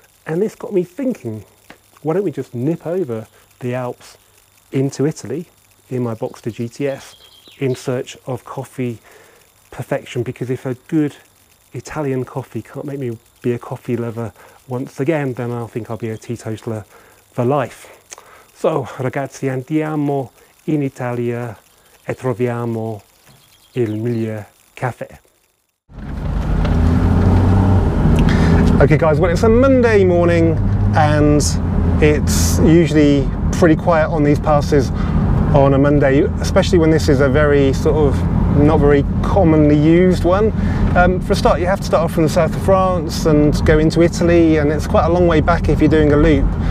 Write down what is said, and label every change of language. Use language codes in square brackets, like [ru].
[en] And this got me thinking, why don't we just nip over the Alps into Italy in my Boxster GTS in search of coffee perfection? Because if a good Italian coffee can't make me be a coffee lover once again, then I think I'll be a teetotaler for life. [it] So ragazzi, andiamo in Italia e troviamo il miglior caffè. [en] Okay guys, well, it's a Monday morning and it's usually pretty quiet on these passes on a Monday, especially when this is a very sort of not very commonly used one. For a start, you have to start off from the south of France and go into Italy, and it's quite a long way back if you're doing a loop.